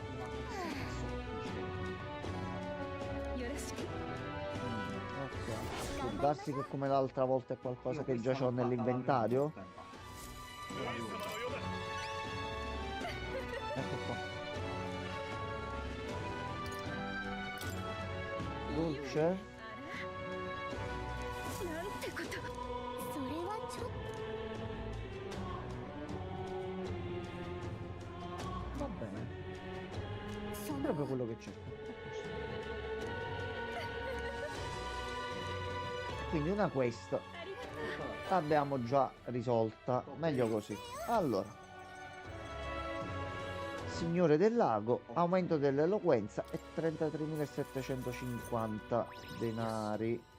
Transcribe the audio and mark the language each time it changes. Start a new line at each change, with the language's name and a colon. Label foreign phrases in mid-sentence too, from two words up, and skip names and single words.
Italian: Ok. Può darsi che come l'altra volta è qualcosa che già ho nell'inventario? Ecco qua. Dolce?
Japanese: なんてこと。それはちょっ
Italian: Va bene.
Japanese: と。その
Italian: Proprio quello che cerco. Quindi una quest l'abbiamo già risolta. Meglio così. Allora. Signore del lago, aumento dell'eloquenza e 33.750 denari.